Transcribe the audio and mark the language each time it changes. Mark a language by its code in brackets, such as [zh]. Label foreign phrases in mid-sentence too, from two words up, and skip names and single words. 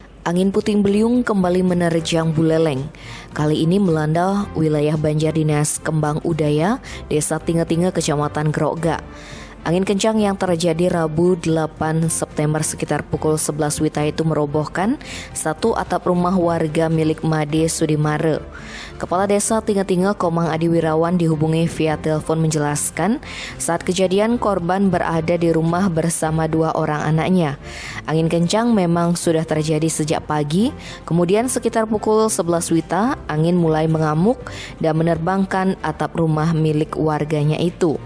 [id] Angin puting beliung kembali menerjang Buleleng. Kali ini melanda wilayah Banjar Dinas Kembang Udaya, Desa Tinge-Tinge, Kecamatan Grogga. Angin kencang yang terjadi Rabu 8 September sekitar pukul 11 WITA itu merobohkan satu atap rumah warga milik Made Sudimare. Kepala Desa Tinge-Tinge Komang Adi Wirawan dihubungi via telepon menjelaskan saat kejadian korban berada di rumah bersama dua orang anaknya. Angin kencang memang sudah terjadi sejak pagi, kemudian sekitar pukul 11 WITA angin mulai mengamuk dan menerbangkan atap rumah milik warganya itu.